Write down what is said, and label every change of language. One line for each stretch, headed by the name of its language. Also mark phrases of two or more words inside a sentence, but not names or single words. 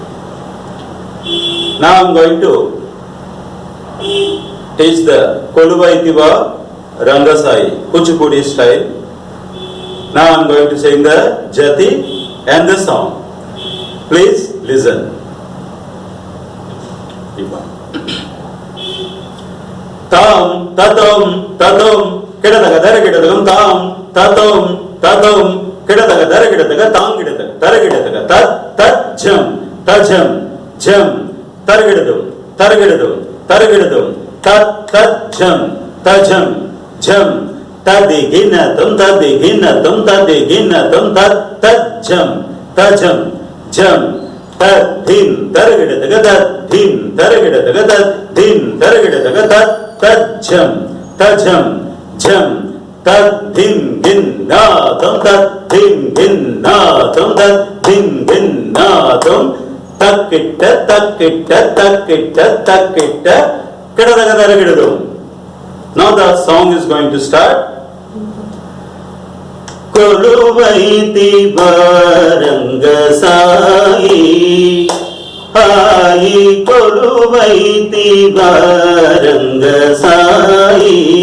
English: Now I am going to teach the Koluvaitiva Rangasai, Kuchipudi style. Now I am going to sing the Jati and the song. Please listen. Tam, tatum, tatum, kedadaga, darakidadagam, tam, tatum, tatum, kedadaga, darakidadaga, tam, kidadaga, darakidadaga, tat, tat, jam, tajam, jam, targidadum, targidadum, targidadum, tat, tat, jam, tajam, jam, tadiginatum, tadiginatum, tadiginatum, tat, tat, jam, tajam, jam, tat, din, targidadaga, tat, din, targidadaga, tat, din, targidadaga, tat, tat, jam, tajam, jam, tat, din, ginnatum, tat, din, ginnatum, tat, din, ginnatum, takitta, takitta, takitta, takitta, kedadaga, daragidadum. Now the song is going to start.
Telugu: కొలువైతివా రంగ సాయి, కొలువైతివా రంగ సాయి